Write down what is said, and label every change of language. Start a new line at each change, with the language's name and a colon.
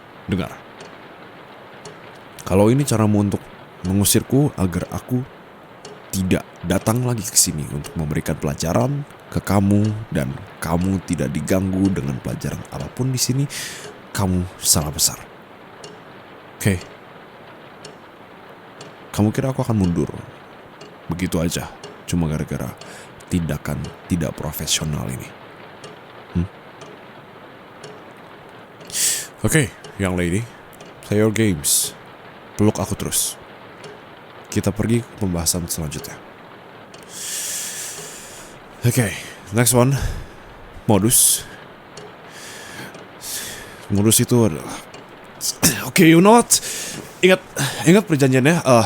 Indonesian: Dengar, kalau ini caramu untuk mengusirku agar aku tidak datang lagi ke sini untuk memberikan pelajaran ke kamu dan kamu tidak diganggu dengan pelajaran apapun di sini, kamu salah besar. Oke. Kamu kira aku akan mundur begitu aja cuma gara-gara tindakan tidak profesional ini?
English: Oke, young lady, play your games.
Indonesian: Peluk aku terus. Kita pergi ke pembahasan selanjutnya.
English: Oke, next one. Modus.
Indonesian: Modus itu adalah Oke,
English: you know what?
Indonesian: Ingat perjanjiannya.